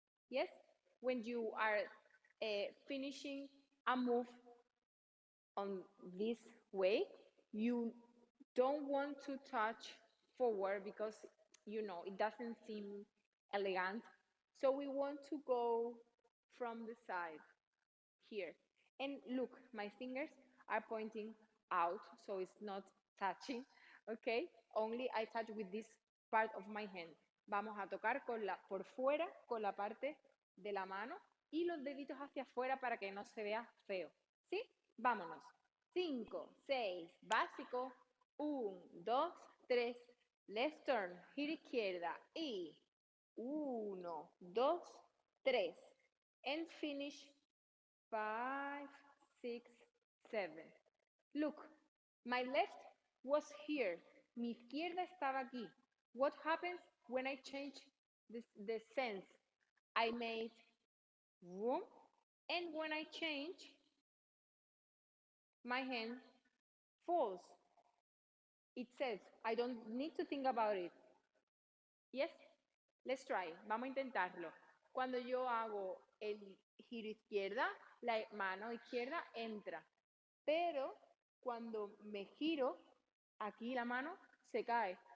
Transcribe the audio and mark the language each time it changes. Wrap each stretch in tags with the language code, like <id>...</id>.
<en>Yes, when you are finishing a move on this way, you don't want to touch forward because it doesn't seem elegant. So we want to go from the side here. And look, my fingers are pointing out, so it's not touching, okay? Only I touch with this part of my hand.</en> <es>Vamos a tocar por fuera con la parte de la mano y los deditos hacia afuera para que no se vea feo. ¿Sí? Vámonos. 5, 6, básico.</es> <en>1, 2, 3. Left turn,</en> <es>gira izquierda y 1, 2, 3.</es> <en>And finish 5, 6, 7. Look, my left was here.</en> <es>Mi izquierda estaba aquí.</es> <en>What happens when I change the sense? I made room, and when I change, my hand falls. It says, I don't need to think about it. Yes? Let's try.</en> <es>Vamos a intentarlo. Cuando yo hago el giro izquierda, la mano izquierda entra. Pero cuando me giro, aquí la mano se cae.</es>